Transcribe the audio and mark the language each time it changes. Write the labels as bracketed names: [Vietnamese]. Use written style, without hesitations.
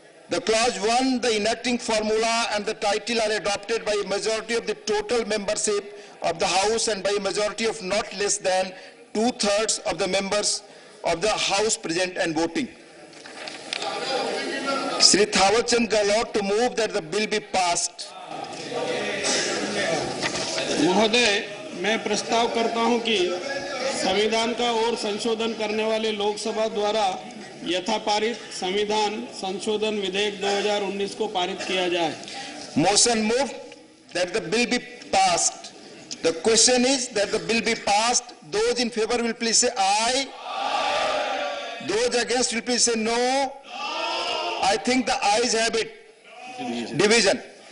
[English] The clause 1, the enacting formula and the title are adopted by a majority of the total membership of the House and by a majority of not less than 2/3 of the members of the House present and voting. Shri Thawar Chand Gehlot to move that the bill be passed. [Hindi] महोदय, मैं प्रस्ताव करता हूं कि संविधान का और संशोधन करने वाले लोकसभा द्वारा यथापारित संविधान संशोधन विधेयक 2019 को पारित किया जाए. [English] Motion moved that the bill be passed. The question is that the bill be passed. Those in favor will please say aye. Those against will please say no. I think the ayes have it. Division.